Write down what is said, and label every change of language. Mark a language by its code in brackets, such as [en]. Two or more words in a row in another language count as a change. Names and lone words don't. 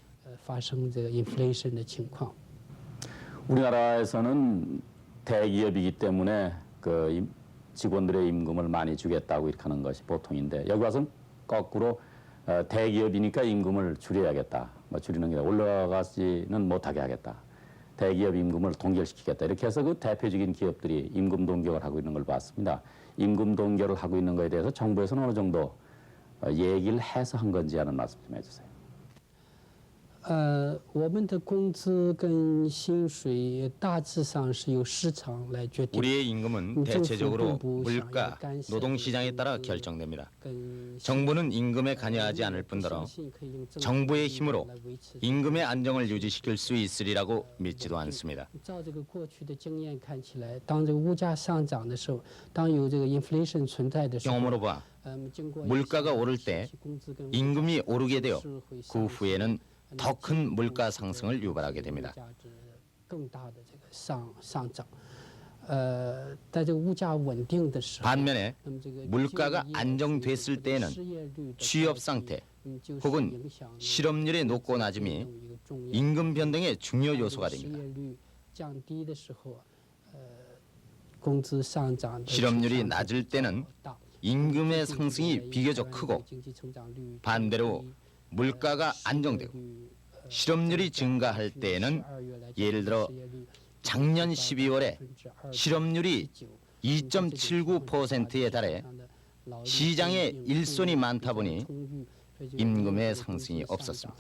[ko] 우리나라에서는 대기업이기 때문에 직원들의 임금을 많이 주겠다고 이렇게 하는 것이 보통인데 여기 와서는 거꾸로 대기업이니까 임금을 줄여야겠다. 줄이는 게 올라가지는 못하게 하겠다. 대기업 임금을 동결시키겠다. 이렇게 해서 그 대표적인 기업들이 임금 동결을 하고 있는 걸 봤습니다. 임금 동결을 하고 있는 것에 대해서 정부에서는 어느 정도 얘기를 해서 한 건지 하는 말씀 좀 해주세요. [zh] 我们的工资跟薪水大致上是由市场来决定。 [ko] 우리의 임금은 대체적으로 물가, 노동시장에 따라 결정됩니다. 정부는 임금에 관여하지 않을 뿐더러 정부의 힘으로 임금의 안정을 유지시킬 수 있으리라고 믿지도 않습니다. [zh] 照这个过去的经验看起来，当这个物价上涨的时候，当有这个 inflation 存在的时候， [ko] 경험으로 봐 물가가 오를 때 임금이 오르게 되어 그 후에는 더 큰 물가 상승을 유발하게 됩니다. [zh] 更大的这个上涨。在这个物价稳定的时候， [ko] 반면에 물가가 안정됐을 때에는 취업 상태 혹은 실업률의 높고 낮음이 임금 변동의 중요 요소가 됩니다. [zh] 失业率降低的时候，工资上涨。 [ko] 실업률이 낮을 때는 임금의 상승이 비교적 크고 반대로 물가가 안정되고 실업률이 증가할 때에는 예를 들어 작년 12월에 실업률이 2.79%에 달해 시장에 일손이 많다 보니 임금의 상승이 없었습니다.